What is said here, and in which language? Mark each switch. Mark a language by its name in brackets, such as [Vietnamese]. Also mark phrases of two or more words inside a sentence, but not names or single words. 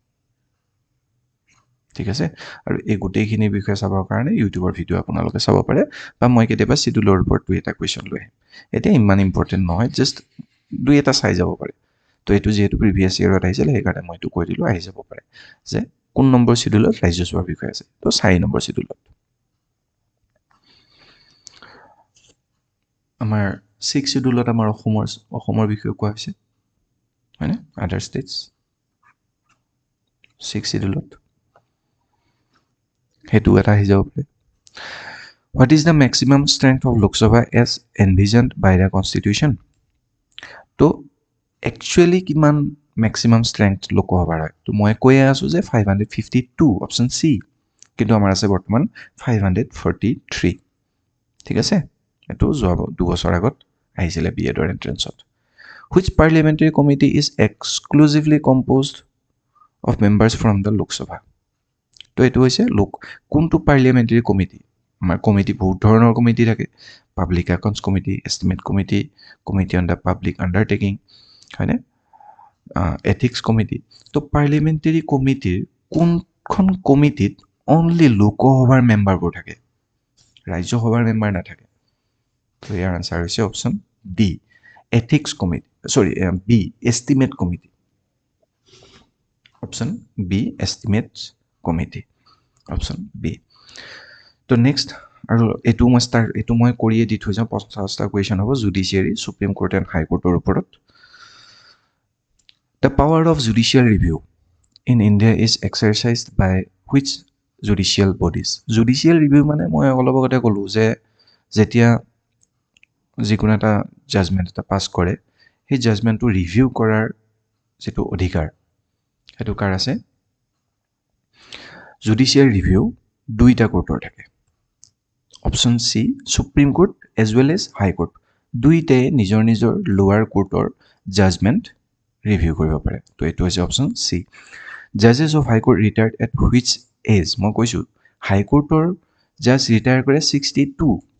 [Assamese] ঠিক আছে আৰু এই গোটেইখিনি বিষয়ে চাবৰ কাৰণে ইউটিউবৰ ভিডিঅ' আপোনালোকে চাব পাৰে বা মই কেতিয়াবা শিডিউলৰ ওপৰত দুই এটা কুৱেশ্যন লৈ আহিম এতিয়া ইমান ইম্পৰ্টেণ্ট নহয় জাষ্ট দুই এটা চাই যাব পাৰে তো এইটো যিহেতু [English] previous year [Assamese] আহিছিল সেইকাৰণে মই এইটো কৈ দিলোঁ আহি যাব পাৰে যে কোন নম্বৰ শিডিউলত ৰাজ্যসভাৰ বিষয়ে আছে তো 4 নম্বৰ শিডিউলত আমাৰ 6 শিডিউলত আমাৰ অসমৰ বিষয়ে কোৱা হৈছে হয়নে [English] other states [Assamese] 6 শিডিউলত সেইটো এটা আহি যাব পাৰে [English] What is the maximum strength of Lok Sabha as envisioned by the Constitution? [Assamese] তো actually কিমান [English] maximum strength [Assamese] লোকসভাৰ হয় তো মই কৈ আছোঁ যে 552 [English] option C [Assamese] কিন্তু আমাৰ আছে বৰ্তমান 543 ঠিক আছে এইটো যোৱা 2 বছৰ আগত আহিছিলে বি এডৰ এন্ট্ৰেন্সত [English] Which parliamentary committee is exclusively composed of members from the Lok Sabha? [Assamese] তো এইটো হৈছে কোনটো পাৰ্লিয়ামেণ্টাৰী কমিটি আমাৰ কমিটি বহুত ধৰণৰ কমিটি থাকে পাব্লিক একাউণ্টছ কমিটি এষ্টিমেট কমিটি কমিটি অন দ্য পাব্লিক আণ্ডাৰটেকিং হয়নে এথিক্স কমিটি তো পাৰ্লিয়ামেণ্টাৰী কমিটিৰ কোনখন কমিটিত অনলি লোকসভাৰ মেম্বাৰবোৰ থাকে ৰাজ্যসভাৰ মেম্বাৰ নাথাকে তো ইয়াৰ আনচাৰ হৈছে [English] option D [Assamese] এথিক্স কমিটি বি এষ্টিমেট কমিটি [English] option B [Assamese] এষ্টিমেট কমিটি [English] option B [Assamese] তো নেক্সট আৰু এইটো মই কৰিয়ে দি থৈ যাওঁ 50টা কুৱেশ্যন হ'ব [English] judiciary supreme court and highcourt [Assamese] ওপৰত [English] The power of judicial review in India is exercised by which judicial bodies? Judicial review [Assamese] মানে মই অলপ আগতে ক'লোঁ যে যেতিয়া যিকোনো এটা জাজমেণ্ট এটা পাছ কৰে সেই জাজমেণ্টটো ৰিভিউ কৰাৰ যিটো অধিকাৰ সেইটো কাৰ আছে [English] judicial review [Assamese] দুইটা কোৰ্টৰ থাকে [English] option C supreme court as well as high court [Assamese] দুইটাই নিজৰ নিজৰ [English] lower court judgment review [Assamese] কৰিব পাৰে তো এইটো হৈছে [English] option C judges of high court retired at which age [Assamese] মই কৈছোঁ [English] high court judge [Assamese] ৰিটায়াৰ কৰে 62